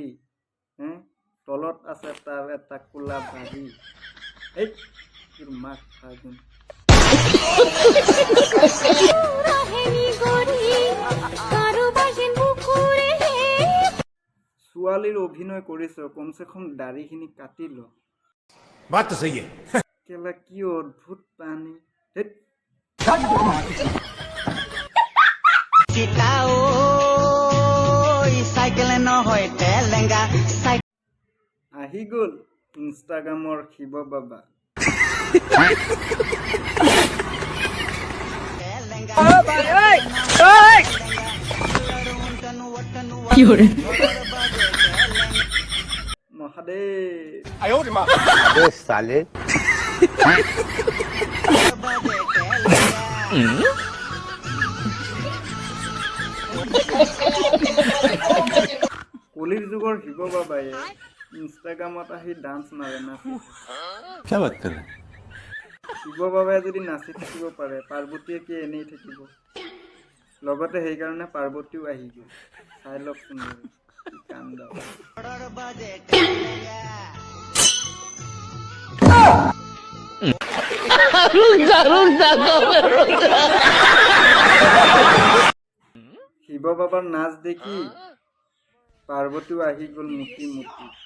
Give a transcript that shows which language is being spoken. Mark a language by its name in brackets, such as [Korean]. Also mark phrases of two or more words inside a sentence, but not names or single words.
[Assamese] তলত আছে তাৰ এটা কোলা বাৰী। এই তোৰ মাঘ ফাগুন। ছোৱালীৰ অভিনয় কৰিছ, কমচে কম দাড়িখিনি কাটি ল। [Hindi] बात तो सही है। [Assamese] কেলা কি অদ্ভুত প্ৰাণী। আহি গ'ল ইনষ্টাগ্ৰামৰ শিৱ বাবা। মহাদেৱ। [Hindi] अबे साले [Assamese] কলিৰ যুগৰ শিৱ বাবাই ইনষ্টাগ্ৰামত আহি ডান্স মাৰে, নাচে। [Hindi] क्या बात कर रहे हैं? [Assamese] শিৱ বাবাই যদি নাচি থাকিব পাৰে, পাৰ্বতীয়ে কি এনেই থাকিব? লগতে সেইকাৰণে পাৰ্বতীও আহি গ'ল চাই লওকচোন বাৰু, কি কাণ্ড। শিৱ বাবাৰ নাচ দেখি পাৰ্বতীও আহি গ'ল মুতি মুতি।